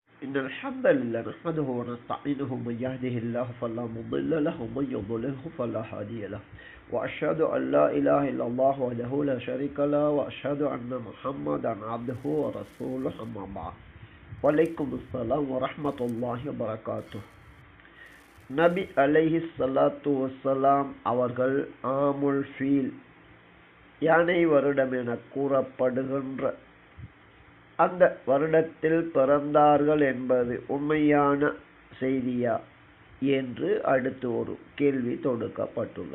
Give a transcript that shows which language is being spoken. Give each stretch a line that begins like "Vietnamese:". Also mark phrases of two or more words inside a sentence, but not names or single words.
Arabic: إن الحمد لله نحمده ونستعينه من يهده الله فلا مضل له ومن يضلله فلا هادي له وأشهد أن لا إله إلا الله وحده لا شريك له وأشهد أن محمدا عبده ورسوله أما بعد وعليكم السلام ورحمة الله وبركاته.
Tamil: நபி
Arabic: عليه الصلاة والسلام
Tamil: அவர்கள்
Arabic: عام الفيل
Tamil: யானை வருடம் என கூறப்படுகின்ற அந்த வருடத்தில் பிறந்தார்கள் என்பது உண்மையான செய்தியா என்று அடுத்து ஒரு கேள்வி தொடுக்கப்பட்டுள்ளது.